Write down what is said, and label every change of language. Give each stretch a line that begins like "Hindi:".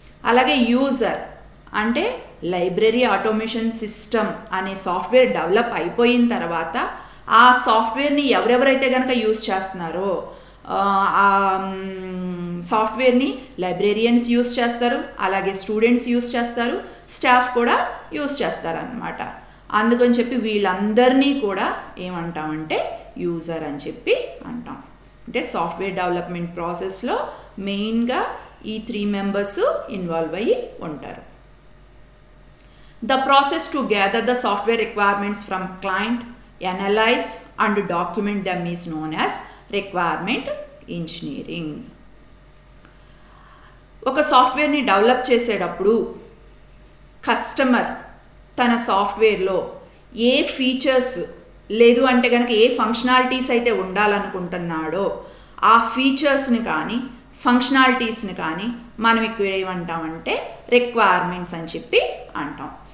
Telugu: అలాగే యూజర్ అంటే library automation system అనే సాఫ్ట్వేర్ డెవలప్ అయిపోయిన తర్వాత ఆ సాఫ్ట్వేర్ని ఎవరెవరైతే కనుక యూజ్ చేస్తున్నారో ఆ సాఫ్ట్వేర్ని లైబ్రేరియన్స్ యూజ్ చేస్తారు, అలాగే స్టూడెంట్స్ యూజ్ చేస్తారు, స్టాఫ్ కూడా యూజ్ చేస్తారనమాట. అందుకని చెప్పి వీళ్ళందరినీ కూడా ఏమంటామంటే యూజర్ అని చెప్పి అంటాం. అంటే సాఫ్ట్వేర్ డెవలప్మెంట్ ప్రాసెస్లో మెయిన్గా ఈ 3 మెంబర్స్ ఇన్వాల్వ్ అయ్యి ఉంటారు.
English: The process to gather the software requirements from client, analyze and document them is known as requirement engineering.
Telugu: ఒక సాఫ్ట్వేర్ని డెవలప్ చేసేటప్పుడు కస్టమర్ తన సాఫ్ట్వేర్లో ఏ ఫీచర్స్ లేదు అంటే కనుక ఏ ఫంక్షనాలిటీస్ అయితే ఉండాలనుకుంటున్నాడో ఆ ఫీచర్స్ని కానీ ఫంక్షనాలిటీస్ని కానీ మనం ఇక్కడ ఏమంటామంటే రిక్వైర్మెంట్స్ అని చెప్పి అంటాం.